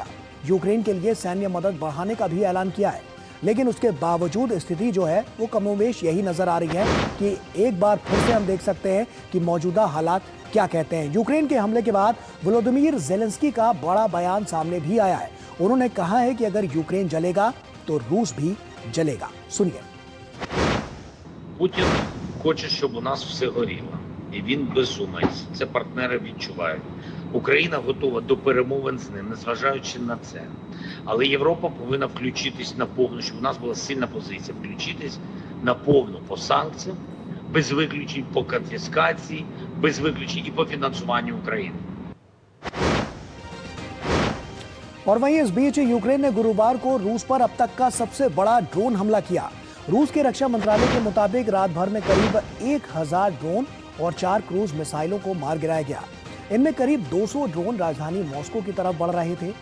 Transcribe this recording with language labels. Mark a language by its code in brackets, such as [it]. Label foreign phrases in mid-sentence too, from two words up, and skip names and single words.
[hi] यूक्रेन के लिए सैन्य मदद बढ़ाने का भी ऐलान किया है, लेकिन उसके बावजूद स्थिति जो है वो कमोवेश यही नजर आ रही है कि एक बार फिर से हम देख सकते हैं कि मौजूदा हालात क्या कहते हैं। यूक्रेन के हमले के बाद वोलोदिमीर ज़ेलेंस्की का बड़ा बयान सामने भी आया है। उन्होंने कहा है कि अगर यूक्रेन जलेगा तो रूस भी जलेगा। सुनिए। [uk] Путін хоче, щоб у нас все горіло. І він безумець. Це партнери відчувають. Україна готова до перемовин з ним, незважаючи на це. Але Європа повинна включитись наповну, щоб у нас була сильна позиція. Включитись наповну по санкціям, без виключень по конфіскації, без виключень і по фінансуванню України. [hi] और वहीं इस बीच यूक्रेन ने गुरुवार को रूस पर अब तक का सबसे बड़ा ड्रोन हमला किया। रूस के रक्षा मंत्रालय के मुताबिक रात भर में करीब 1000 ड्रोन और 4 क्रूज मिसाइलों को मार गिराया गया। इनमें करीब 200 ड्रोन राजधानी मॉस्को की तरफ बढ़ रहे थे।